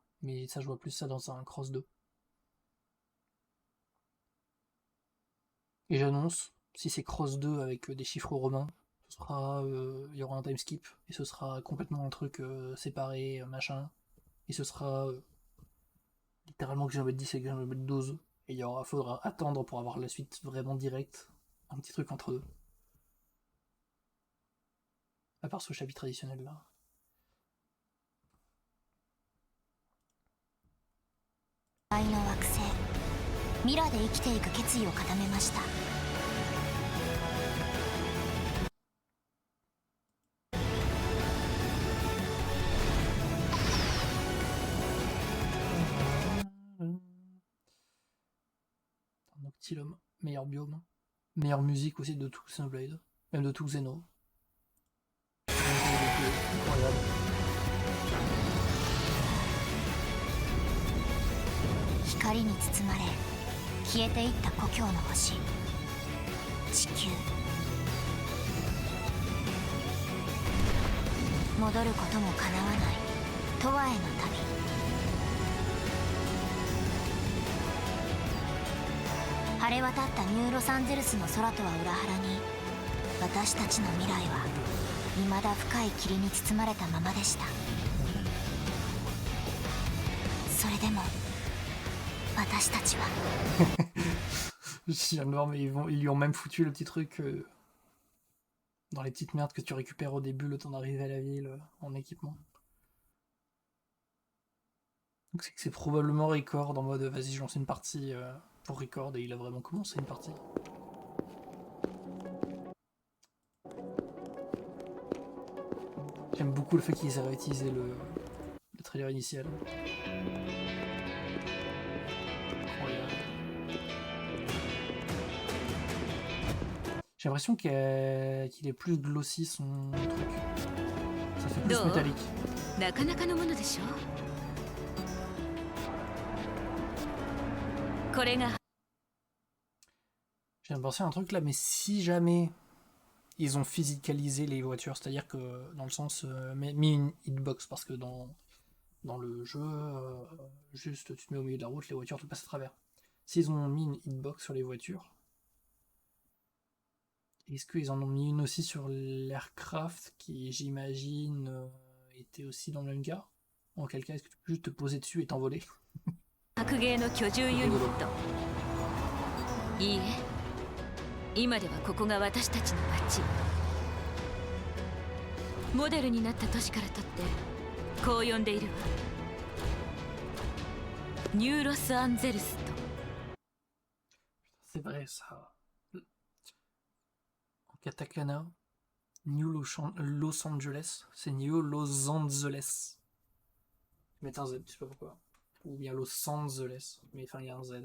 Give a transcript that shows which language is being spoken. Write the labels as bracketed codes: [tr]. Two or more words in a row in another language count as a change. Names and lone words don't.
[fr] Mais ça je vois plus ça dans un Cross 2. Et j'annonce, si c'est Cross 2 avec des chiffres romains, il y aura un [en] time skip, [fr] et ce sera complètement un truc séparé, machin, et ce sera littéralement que Xenoblade 10 et Xenoblade 12, et faudra attendre pour avoir la suite vraiment directe, un petit truc entre deux. À part ce chapitre traditionnel là. [ja] 愛の惑星ミラで生きていく決意を固めました。 [fr] Noctilum, meilleur biome, meilleure musique aussi de tout Xenoblade, même de tout Xeno. Incroyable. [ja] 光に包まれ消えていった故郷の星地球。戻ることも叶わない永遠の旅。晴れ渡ったニューロサンゼルスの空とは裏腹に私たちの未来は未だ深い霧に包まれたままでした。それでも私たちは [fr] Je viens de voir, mais ils lui ont même foutu le petit truc dans les petites merdes que tu récupères au début, le temps d'arriver à la ville en équipement. Donc c'est probablement record en mode vas-y, je lance une partie pour record, et il a vraiment commencé une partie. J'aime beaucoup le fait qu'ils aient réutilisé le trailer initial. Incroyable. J'ai l'impression qu'il est plus glossy son truc. Ça fait plus métallique. [ja] なかなかのものでしょ。これが [fr] Je viens de penser à un truc là, mais si jamais ils ont physicalisé les voitures, c'est-à-dire que dans le sens mis une hitbox, parce que dans le jeu, juste tu te mets au milieu de la route, les voitures te passent à travers. S'ils ont mis une hitbox sur les voitures, Est-ce qu'ils en ont mis une aussi sur l'aircraft qui, j'imagine, était aussi dans le même cas? En quel cas, est-ce que tu peux juste te poser dessus et t'envoler? [ja] 白芸の居住ユニット。いいえ、今ではここが私たちの町。モデルになった年からとってこう呼んでいるわ。ニューロス・アンゼルスと。 [fr] C'est vrai, ça. En katakana, New Los Angeles, c'est New Los Angeles. Je mets un Z, je sais pas pourquoi. Ou bien Los Angeles, mais enfin il y a un Z.